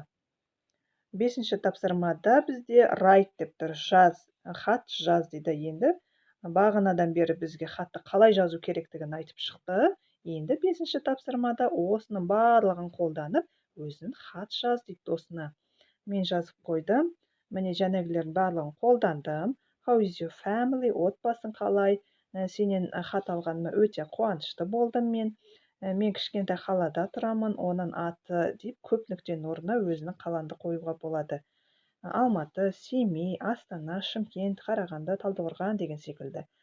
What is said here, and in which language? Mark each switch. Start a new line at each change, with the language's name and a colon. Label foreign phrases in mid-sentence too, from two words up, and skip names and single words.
Kazakh: Бесінші тапсырмада бізде write деп тұр, хат жаз дейді. Енді бағанадан бері бізге хатты қалай жазу керектігін айтып шықты. Енді бесінші тапсырмада осының барлығын қолданып, өзің хат жаз дейді досына. Мен жазып қойдым. Міне жәнегілердің барлығын қолдандым.
English: How is your family?
Kazakh: Отбасың қалай? Сенен хат алғаныма өте қуанышты болдым мен. Мен кішкентай қалада тұрамын, оның аты деп көп нүктенің орнына өзінің қаланды қоюға болады. Алматы, Семей, Астана, Шымкент, Қарағанды, Талдықорған деген секілді.